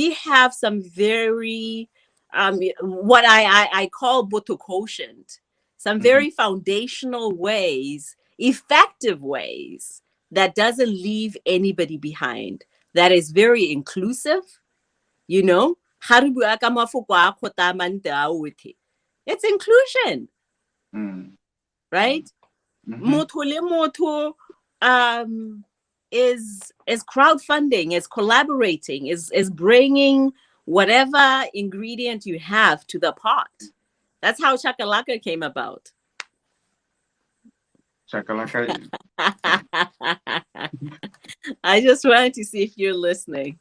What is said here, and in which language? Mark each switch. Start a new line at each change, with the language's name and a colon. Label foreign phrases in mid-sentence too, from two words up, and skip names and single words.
English: we have some very what I call Botho quotient, some very foundational ways, effective ways that doesn't leave anybody behind, that is very inclusive, you know. It's inclusion, right?
Southern Sotho: Motho le motho
English: is crowdfunding, is collaborating, is bringing whatever ingredient you have to the pot. That's how Chakalaka came about. Chakalaka. I just wanted to see if you're listening.